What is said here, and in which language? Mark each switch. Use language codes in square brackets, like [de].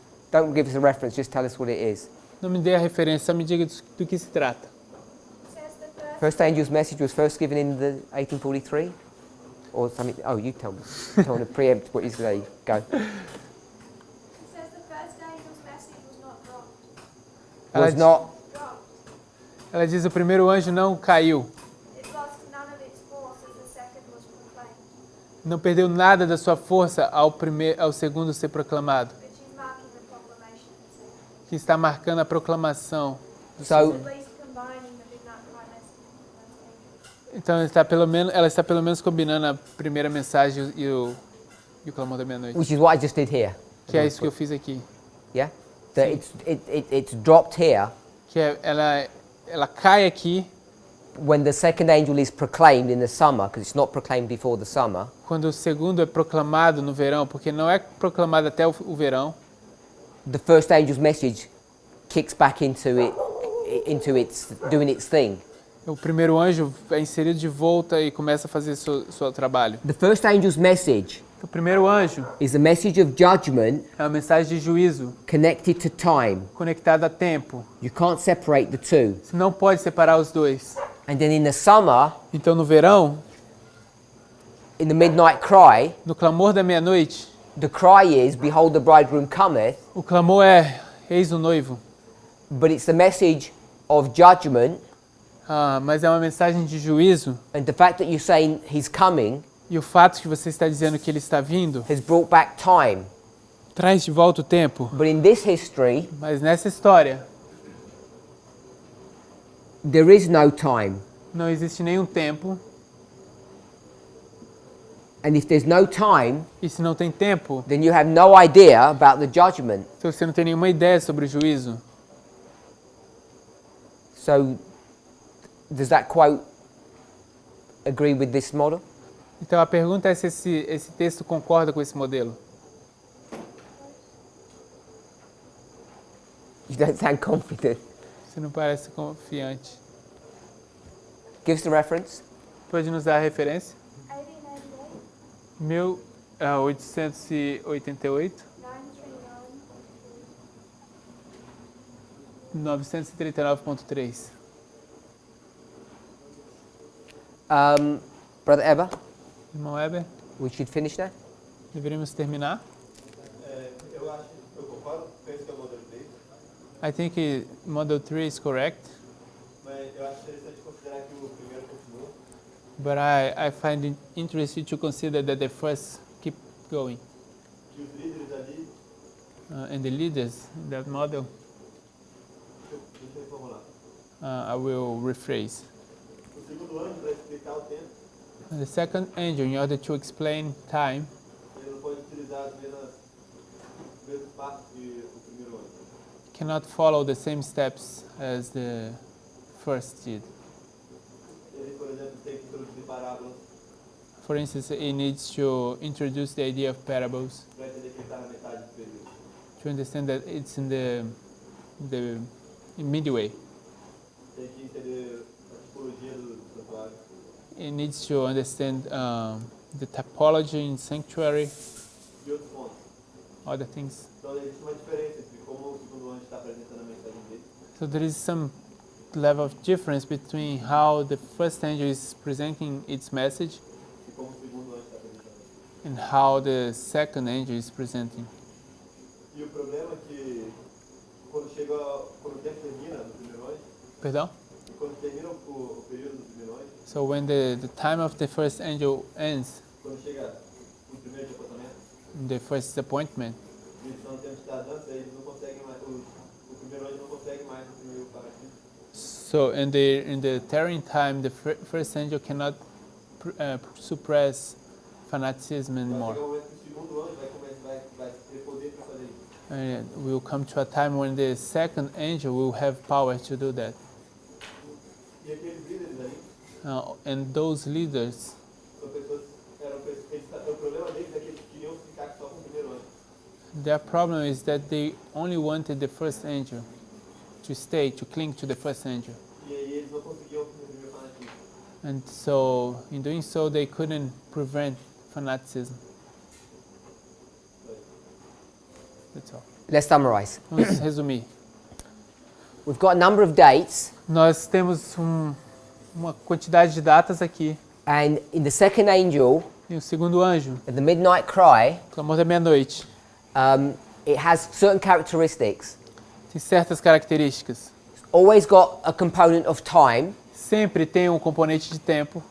[en] Don't give us a reference, just tell us what it is. [pt] Não me dê a referência, só me diga do que se trata. [en] It says the First angel's message was first given in the 1843? Or something? Oh, you tell me. I don't want to preempt what you say. Go. It says the first angel's message was not dropped. [pt] Ela, [en] Was not. Dropped. [pt] ela diz o primeiro anjo não caiu. [en] It lost none of its force as the second was proclaimed. [pt] Não perdeu nada da sua força ao segundo ser proclamado. [en] But she's marking the proclamation of the second. [pt] Que está marcando a proclamação. [en] So, At least combining the midnight cry message with the first angel. [pt] Então ela está pelo menos combinando a primeira mensagem e o clamor da meia-noite. [en] which is what I just did here. [pt] Que é isso que eu fiz aqui. [en] Yeah? That it's dropped here [pt] Que ela cai aqui [en] when the second angel is proclaimed in the summer, because it's not proclaimed before the summer. [pt] quando o segundo é proclamado no verão, porque não é proclamado até o verão. [en] The first angel's message kicks back into its doing its thing. [pt] O primeiro anjo é inserido de volta e começa a fazer seu trabalho. [en] The first angel's message [pt] O primeiro anjo [en] is a message of judgment [pt] é uma mensagem de juízo [en] connected to time. [pt] conectada a tempo. [en] You can't separate the two. [pt] Você não pode separar os dois. [en] And then in the summer, [pt] Então no verão, [en] in the midnight cry, [pt] no clamor da meia-noite, [en] the cry is, "Behold, the bridegroom cometh," [pt] o clamor é: eis o noivo. [en] but it's the message of judgment. [pt] Mas é uma mensagem de juízo. [en] And the fact that you're saying he's coming [pt] E o fato que você está dizendo que ele está vindo [en] has brought back time. [pt] traz de volta o tempo. [en] But in this history, [pt] Mas nessa história [en] there is no time. [pt] não existe nenhum tempo. [en] And if there's no time, [pt] E se não tem tempo, [en] then you have no idea about the judgment. [pt] então você não tem nenhuma ideia sobre o juízo. [en] So, does that quote agree with this model? [pt] Então a pergunta é se esse texto concorda com esse modelo. [en] You don't sound confident. [pt] Você não parece confiante. [en] Give us the reference. [pt] Pode nos dar a referência? [en] 1898, [pt] 1888, [en] 939. [pt] 939.3. [en] Brother Eber, [pt] Irmão Weber, [en] we should finish now. [pt] deveríamos terminar? Eu acho, eu concordo, penso que é o modelo 3, [en] I think Model 3 is correct, [pt] mas eu acho interessante considerar que o primeiro continua. [en] but I find it interesting to consider that the first keep going. [pt] Que os líderes ali, [en] And the leaders in that model, [pt] deixa eu reformular. [en] I will rephrase. [pt] O segundo anjo vai explicar o tempo, [en] And the second angel, in order to explain time, [pt] ele não pode utilizar os mesmos passos que o primeiro anjo. [en] cannot follow the same steps as the first did. [pt] Ele, por exemplo, tem que introduzir parábolas [en] For instance, it needs to introduce the idea of parables [pt] para entender que ele está na metade do período. [en] to understand that it's in the midway. [pt] Tem que entender a tipologia do santuário. [en] It needs to understand the typology in sanctuary, [pt] E outros pontos. [en] other things. [pt] Então existe uma diferença entre como o segundo anjo está apresentando a mensagem dele [en] So there is some level of difference between how the first angel is presenting its message [pt] e como o segundo anjo está [en] and how the second angel is presenting. [pt] E o problema é que quando o tempo termina no primeiro anjo, Perdão? e quando termina o período do primeiro anjo, [en] So when the time of the first angel ends, [pt] quando chega o primeiro departamento, [en] the first appointment, [pt] eles estão no tempo de dar dança, eles não conseguem mais, o primeiro anjo não consegue mais imprimir o fanatismo. [en] so in the tearing time, the first angel cannot suppress fanaticism [pt] Vai [en] anymore. [pt] chegar o momento que o segundo anjo vai ter poder para fazer isso. [en] And we will come to a time when the second angel will have power to do that. [pt] E aqueles líderes ali, [en] And those leaders, [pt] são pessoas, o problema deles é que eles queriam ficar só com o primeiro anjo. [en] their problem is that they only wanted the first angel to stay, to cling to the first angel. [pt] E aí eles não conseguiam imprimir o fanatismo. [en] And so, in doing so, they couldn't prevent fanaticism. That's all. Let's summarize. [pt] Vamos resumir. [en] We've got a number of dates, [pt] Nós temos uma quantidade de datas aqui. [en] and in the second angel, [pt] E o segundo anjo, [en] at the midnight cry, [pt] clamor da meia-noite, [en] it has certain characteristics. [pt] tem certas características. [en] It's always got a component of time. [pt] Sempre tem um componente de tempo.